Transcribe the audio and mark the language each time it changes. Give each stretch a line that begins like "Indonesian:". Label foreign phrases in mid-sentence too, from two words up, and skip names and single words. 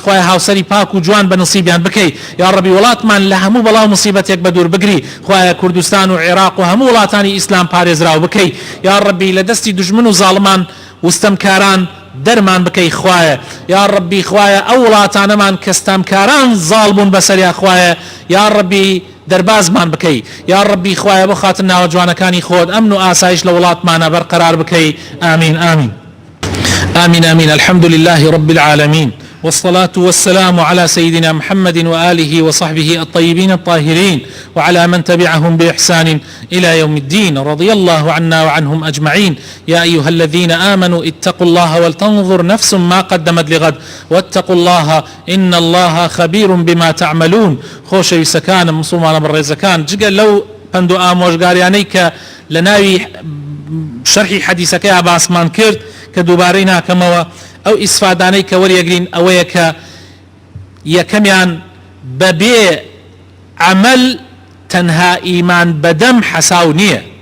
Central Kurdish: خوایە هاوسەری پاک و جوان بە نصیبیان بکەی، یا ڕەبی وڵاتمان لە هەموو بەڵاو مصیبەتێک بە دوور بگری، خوایە کوردستان و عێراق و هەموو وڵاتانی ئیسلام پارێزراو بکەی، یا ڕەبی لە دەستی دوژمن و زاڵمان وستەمکاران دەرمان بکەی خوایە، یا ڕەبی خوایە ئەو وڵاتانەمان کە ستەمکاران زاڵ بوون بەسەریا خوایە، یا ڕەبی دەربازمان بکەی، یا ڕەبی خوایە بۆ خاتر ناوە جوانەکانی خۆت ئەمن و ئاسایش لە وڵاتمانە بەرقەرار بکەی.
Arabic: آمین آمین آمين آمين. الحمد لله رب العالمين، والصلاة والسلام على سيدنا محمد وآله وصحبه الطيبين الطاهرين، وعلى من تبعهم بإحسان إلى يوم الدين. رضي الله عنا وعنهم أجمعين. يا أيها الذين آمنوا اتقوا الله ولتنظر نفس ما قدمت لغد واتقوا الله إن الله خبير بما تعملون.
Central Kurdish: خوش يسكان مسلمان بالرزكان جگە لو پند و ئامۆژگاریانەی کە لە ناوی شەرحی حەدیثەکەی باسمان کرد کە دووبارەی ناکەمەوە، ئەو ئیسفادانەی کە وەریەگرین ئەوەیە کە یەکەمیان بەبێ عەمەل تەنها ئیمان بەدەم حەساو نییە.